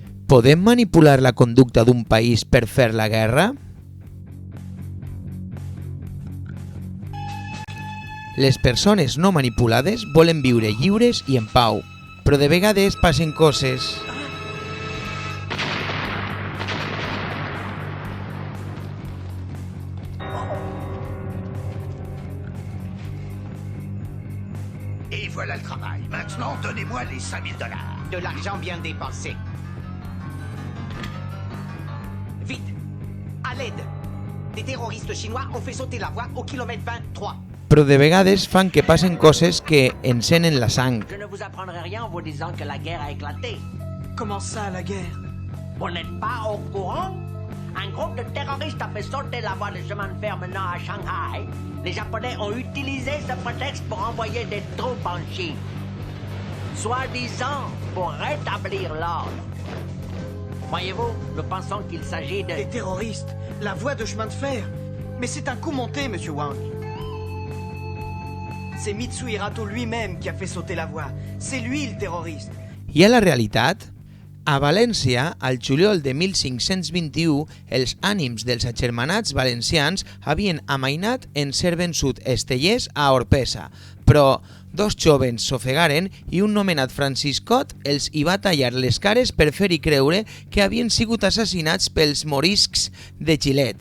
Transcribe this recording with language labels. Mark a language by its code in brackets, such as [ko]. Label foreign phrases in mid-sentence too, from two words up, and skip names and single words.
[ca] Podem manipular la conducta d'un país per fer la guerra? Les persones no manipulades volen viure lliures i en pau, però de vegades passen coses. [fr] Et voilà le travail. Maintenant, donnez-moi les 5 000 $. De l'argent bien dépensé. Vite! À l'aide! Des terroristes chinois ont fait sauter la voie au kilomètre 23. [ca] Però de vegades fan que passen coses que encenen la sang. [fr] Je ne vous apprendrai rien en vous disant que la guerre a éclaté. Comment ça, la guerre? Vous n'êtes pas au courant? Un groupe de terroristes a fait sauter la voie de chemin de fer menant à Shanghai. Les Japonais ont utilisé ce prétexte pour envoyer des troupes en Chine. Soi-disant pour rétablir l'ordre. Voyez-vous, nous pensons qu'il s'agit de... Des terroristes? La voie de chemin de fer? Mais c'est un coup monté, Monsieur Wang. C'est Mitsu Hirato lui-même qui a fait sauter la voie. C'est lui le terroriste. [ca] I a la realitat? A València, al juliol de 1521, els ànims dels agermanats valencians havien amainat en ser vençut Estellers a Orpesa, però dos jovens s'ofegaren i un nomenat Franciscot els hi va tallar les cares per fer-hi creure que havien sigut assassinats pels moriscs de Gilet.